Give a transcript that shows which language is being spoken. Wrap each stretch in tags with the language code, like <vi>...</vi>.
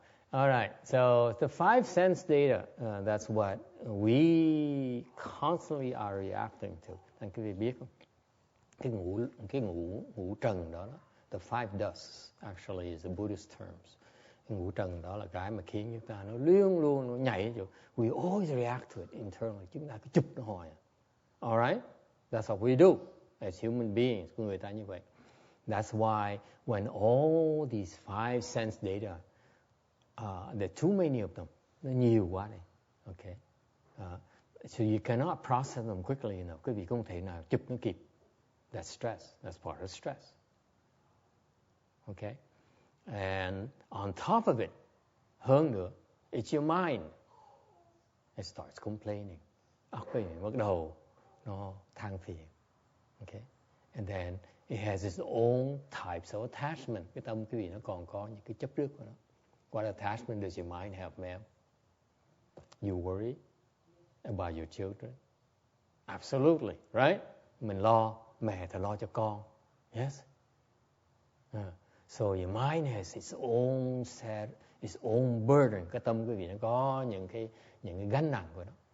<en>All right. So the 5 sense data, that's what we constantly are reacting to.</en> <vi>Anh quý vị biết không? Cái ngũ trần đó,</vi> <en>the 5 dusts actually is the Buddhist terms.</en> <vi>Cái ngũ trần đó là cái mà khiến chúng ta nó luôn luôn nó nhảy vô.</vi> <en>We always react to it internally.</en> <vi>Chúng ta cứ chụp nó hoài.</vi> <en>All right? That's what we do as human beings.</en> <vi>Con người ta như vậy.</vi> <en>That's why when all these 5 sense data, there are too many of them.</en> <vi>Nó nhiều quá này.</vi> <en>Okay? So you cannot process them quickly enough.</en> <vi>Quý vị không thể nào chụp nó kịp.</vi> <en>That's stress. That's part of stress. Okay? And on top of it,</en> <vi>hơn nữa,</vi> <en>it's your mind. It starts complaining.</en> <vi>Óc quý vị bắt đầu nó than phiền.</vi> <en>Okay? And then it has its own types of attachment.</en> <vi>Cái tâm quý vị nó còn có những cái chấp trước của nó.</vi> <en>What attachment does your mind have, ma'am? You worry about your children? Absolutely, right?</en> <vi>Mình lo, mẹ thì lo cho con.</vi> <en>Yes? So your mind has its own set, its own burden.</en> <vi>Cái tâm quý vị nó có những cái gánh nặng của nó.</vi>